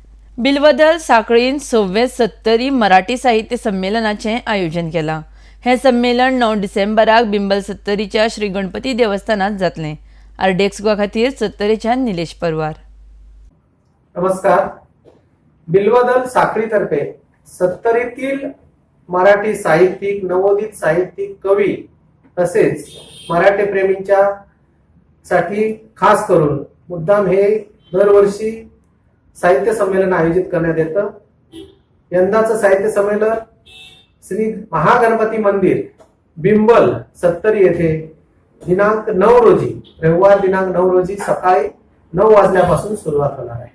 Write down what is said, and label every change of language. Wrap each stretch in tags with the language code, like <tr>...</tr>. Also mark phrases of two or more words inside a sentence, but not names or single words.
<kok>बिलवदल साखळीन 6वें सत्तरी मराठी साहित्य संमेलनाचे आयोजन केला। हे संमेलन 9 डिसेंबराक बिंबल सत्तरीच्या श्री गणपती देवस्थानात जातले। आरडेक्स गोवा खातीर सत्तरीच्या निलेश परवार।</kok> <mr>नमस्कार। बिलवदल साखळीतर्फे सत्तरीतील मराठी साहित्यिक, नवोदित साहित्यिक, कवी तसेच मराठी प्रेमींच्या साठी खास करून मुद्दाम हे दरवर्षी साहित्य संमेलन आयोजित करण्यात येतं। यंदाचं साहित्य संमेलन श्री महागणपती मंदिर बिंबल सत्तरी येथे दिनांक 9 रोजी रविवार दिनांक 9 रोजी सकाळी 9 वाजल्यापासून सुरुवात होणार आहे।</mr>